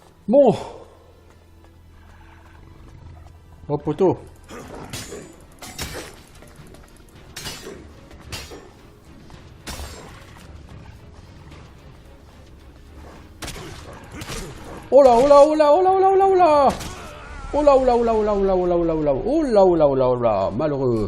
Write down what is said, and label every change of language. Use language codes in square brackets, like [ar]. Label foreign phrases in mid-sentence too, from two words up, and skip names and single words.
[fr] Bon. Oh poteau. Oh là, oh là, oh là, oh là, oh là, oh là, oh là. Oh là, oh là, oh là, oh là, oh là, oh là, oh là, oh là, oh là, oh là, oh là, oh là, malheureux.